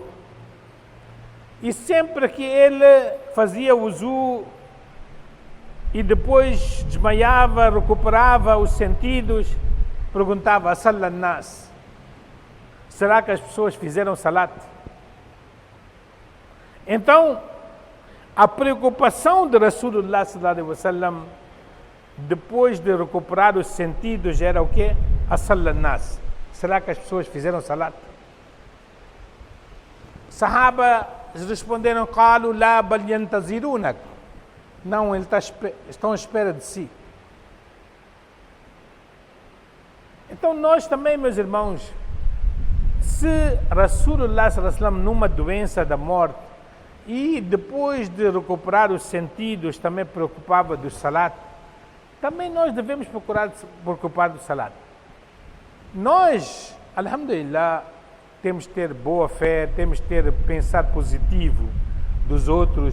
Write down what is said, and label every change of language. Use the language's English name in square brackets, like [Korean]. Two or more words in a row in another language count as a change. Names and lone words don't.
[Portuguese] E sempre que ele fazia wuzu e depois desmaiava, recuperava os sentidos, perguntava: Salat nas, será que as pessoas fizeram salat? Então, a preocupação de [Arabic] رسول الله صلى الله عليه وسلم, [Portuguese] depois de recuperar os sentidos, era o quê? Salat nas, será que as pessoas fizeram salat? Sahaba responderam: [Arabic] قالوا لا بل ينتظرونك. [Portuguese] Não, estão à espera de si. Então nós também, meus irmãos, se [Arabic] رسول الله صلى الله عليه وسلم [Portuguese] numa doença da morte e depois de recuperar os sentidos também preocupava do salat, também nós devemos preocupar do salat. Nós, alhamdulillah, temos que ter boa fé, temos que ter pensar positivo dos outros.